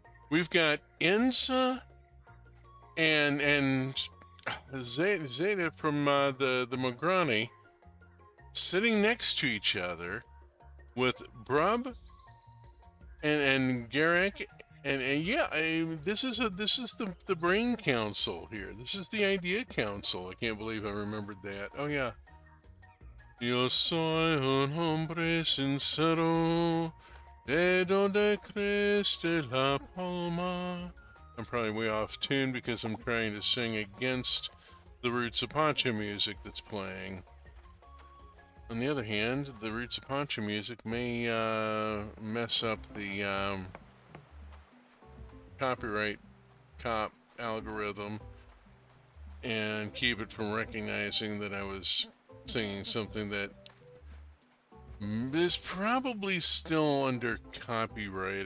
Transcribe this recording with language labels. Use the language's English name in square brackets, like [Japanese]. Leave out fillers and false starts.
[English] We've got Enza and Zeta from the Magrani sitting next to each other with Brub and Garrick and yeah, this is the brain council here. This is the idea council. I can't believe I remembered that. Oh yeah. [Spanish] Yo soy un hombre sincero, de donde creste la palma. [English] I'm probably way off tune because I'm trying to sing against the Roots of Pacha music that's playing. On the other hand, the Roots of Pacha music may mess up the copyright algorithm and keep it from recognizing that I was singing something that is probably still under copyright.